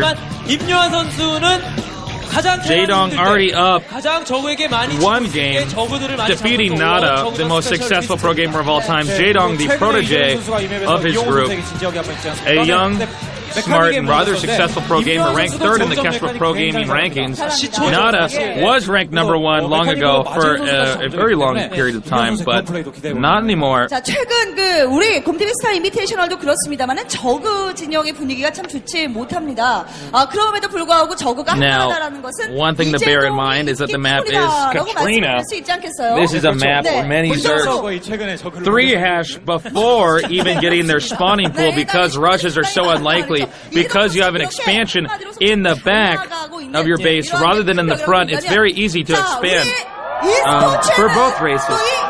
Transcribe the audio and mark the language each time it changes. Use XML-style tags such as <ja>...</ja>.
<en>Jaedong already up one game, defeating Nada, the most successful pro gamer of all time. Jaedong, the protege of his group, a young, smart, and rather successful pro gamer, ranked 3rd in the Kestra Pro Gaming rankings. Nada was ranked number 1 long ago for a very long period of time, but not anymore.</en> <ko>자, 최근 우리 곰TV 스타 인비테이셔널도 그렇습니다만은 저그 진영의 분위기가 참 좋지 못합니다. 그럼에도 불구하고 저그가 하나다라는 것은</ko> <en>one thing to bear in mind is that the map is Katrina. This is a map where many Zergs 3-hash before even getting their spawning pool because rushes are so unlikely. Because you have an expansion in the back of your base rather than in the front, it's very easy to expand for both races.</en>